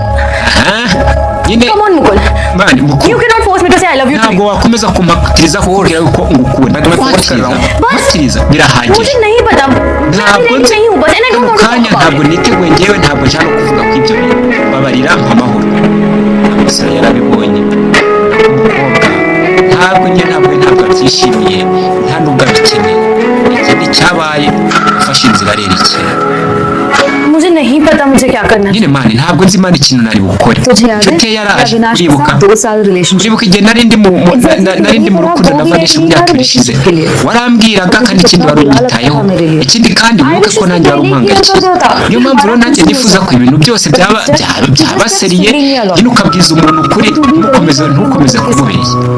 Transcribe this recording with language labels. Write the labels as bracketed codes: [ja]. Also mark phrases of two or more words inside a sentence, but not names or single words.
[rw] nyine mani mukuru ntabwo wakomeza kumpatiriza kukubwira yuko ngukunda mpatiriza birahagije ntabwo nzi mu kanya ntabwo niteguye ngewe ntabwo nshaka kuvuga ko ibyo bintu babarira amahoro amasura yarabibonye umukobwa ntabwo abyishimiye nta nubwo abikeneye ikindi cyabaye ufashe inzira arerekera [hi] मुझे नहीं पता मुझे क्या करना है [rw] nyine mani ntabwo nzi mani ikintu nari bukore nshuti ye yaraje uribuka igihe nari ndi mu rukundo na Vanisha mu myaka ibiri ishize warambwiraga kandi ikindi wari unyitayeho ikindi kandi wibuke ko nanjye wari umpangayikiye niyo mpamvu rero nanjye nifuza ko ibintu byose byaba seriye nyine ukabwiza umuntu ukuri ntukomeze kumubeshya